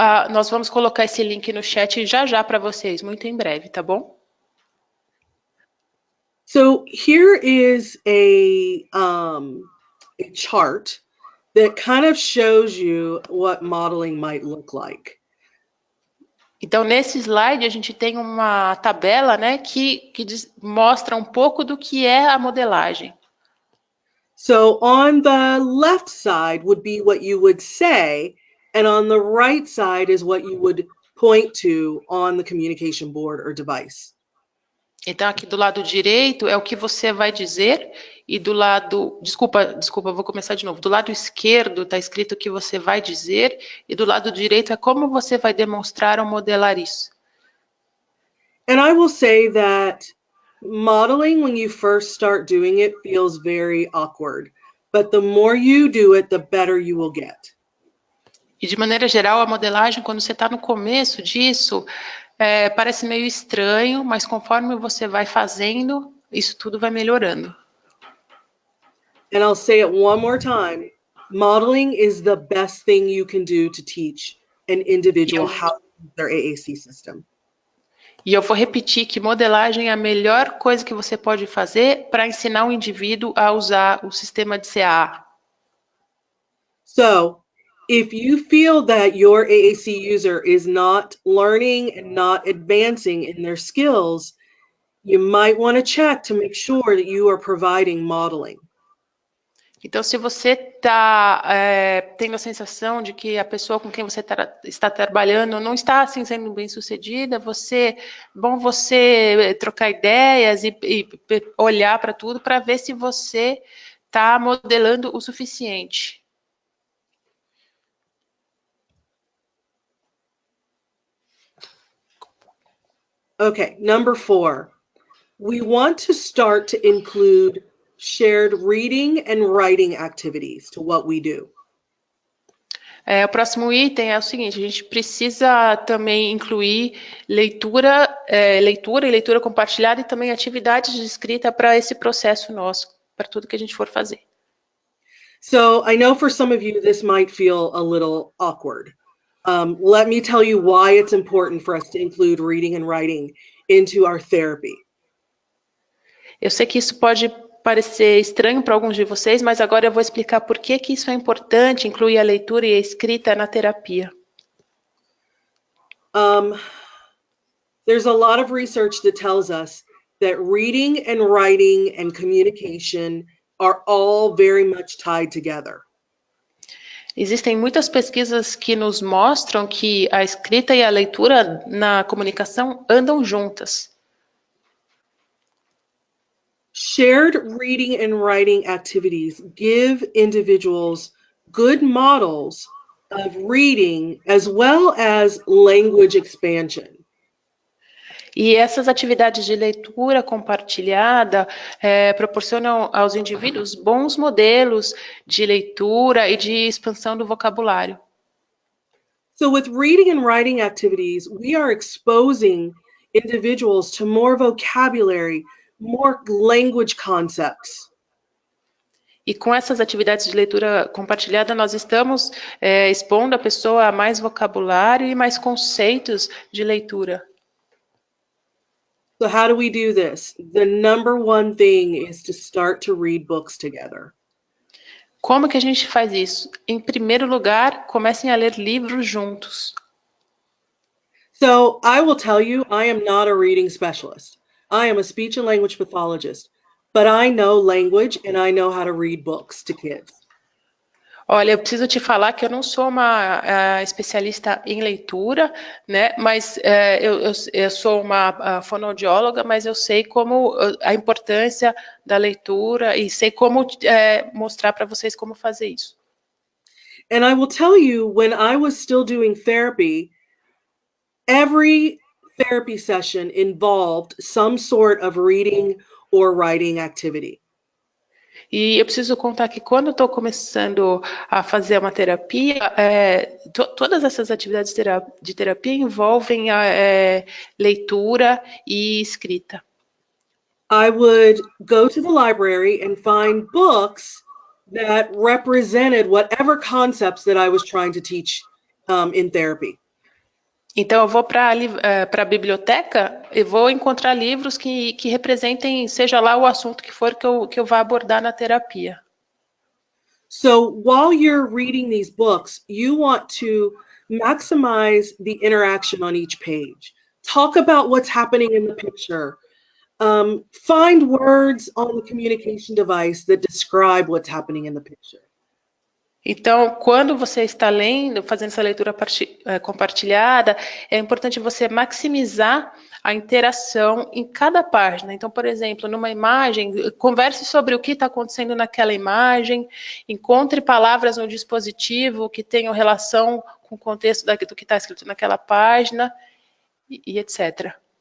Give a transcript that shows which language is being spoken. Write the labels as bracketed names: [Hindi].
[Portuguese] nós vamos colocar esse link no chat já para vocês, muito em breve, tá bom? [English] So here is a chart that kind of shows you what modeling might look like. [Portuguese] Então, nesse slide, a gente tem uma tabela, né, que mostra um pouco do que é a modelagem. [English] So on the left side would be what you would say, and on the right side is what you would point to on the communication board or device. [Portuguese] Então, aqui do lado direito é o que você vai dizer, e do lado... Desculpa, vou começar de novo. Do lado esquerdo está escrito o que você vai dizer, e do lado direito é como você vai demonstrar ou modelar isso. [English] And I will say that modeling, when you first start doing it, feels very awkward. But the more you do it, the better you will get. [Portuguese] E de maneira geral, a modelagem, quando você está no começo disso, parece meio estranho, mas conforme você vai fazendo, isso tudo vai melhorando. [English] And I'll say it one more time. Modeling is the best thing you can do to teach an individual how to use their AAC system. [Portuguese] E eu vou repetir que modelagem é a melhor coisa que você pode fazer para ensinar um indivíduo a usar o sistema de CAA. [English] So, if you feel that your AAC user is not learning and not advancing in their skills, you might want to check to make sure that you are providing modeling. [Portuguese] Então, se você tendo a sensação de que a pessoa com quem você está trabalhando não está assim, sendo bem sucedida, bom você trocar ideias e olhar para tudo para ver se você está modelando o suficiente. [English] Okay, number 4. We want to start to include shared reading and writing activities to what we do. [Portuguese] O próximo item é o seguinte: a gente precisa também incluir leitura compartilhada e também atividades de escrita para esse processo nosso, para tudo que a gente for fazer. [English] So I know for some of you this might feel a little awkward. Let me tell you why it's important for us to include reading and writing into our therapy. [Portuguese] Eu sei que isso pode parecer estranho para alguns de vocês, mas agora eu vou explicar por que isso é importante, incluir a leitura e a escrita na terapia. [English] There's a lot of research that tells us that reading and writing and communication are all very much tied together. [Portuguese] Existem muitas pesquisas que nos mostram que a escrita e a leitura na comunicação andam juntas. [English] Shared reading and writing activities give individuals good models of reading as well as language expansion. [Portuguese] E essas atividades de leitura compartilhada proporcionam aos indivíduos bons modelos de leitura e de expansão do vocabulário. [English] So with reading and writing activities, we are exposing individuals to more vocabulary, more language concepts. [Portuguese] E com essas atividades de leitura compartilhada, nós estamos expondo a pessoa a mais vocabulário e mais conceitos de leitura. [English] So how do we do this? The number one thing is to start to read books together. [Portuguese] Como que a gente faz isso? Em primeiro lugar, comecem a ler livros juntos. [English] So I will tell you, I am not a reading specialist. I am a speech and language pathologist, but I know language and I know how to read books to kids. [Portuguese] Olha, eu preciso te falar que eu não sou uma especialista em leitura, né? Mas eu sou uma fonoaudióloga, mas eu sei como a importância da leitura e sei como mostrar para vocês como fazer isso. [English] And I will tell you, when I was still doing therapy, every therapy session involved some sort of reading or writing activity. [Portuguese] E eu preciso contar que quando eu estou começando a fazer uma terapia, todas essas atividades de terapia envolvem a leitura e escrita. [English] I would go to the library and find books that represented whatever concepts that I was trying to teach in therapy. [Portuguese] Então eu vou para a biblioteca e vou encontrar livros que representem, seja lá o assunto que for que eu vá abordar na terapia. [English] So while you're reading these books, you want to maximize the interaction on each page. Talk about what's happening in the picture. Find words on the communication device that describe what's happening in the picture. [Portuguese] Então, quando você está lendo, fazendo essa leitura compartilhada, é importante você maximizar a interação em cada página. Então, por exemplo, numa imagem, converse sobre o que está acontecendo naquela imagem, encontre palavras no dispositivo que tenham relação com o contexto do que está escrito naquela página, e etc.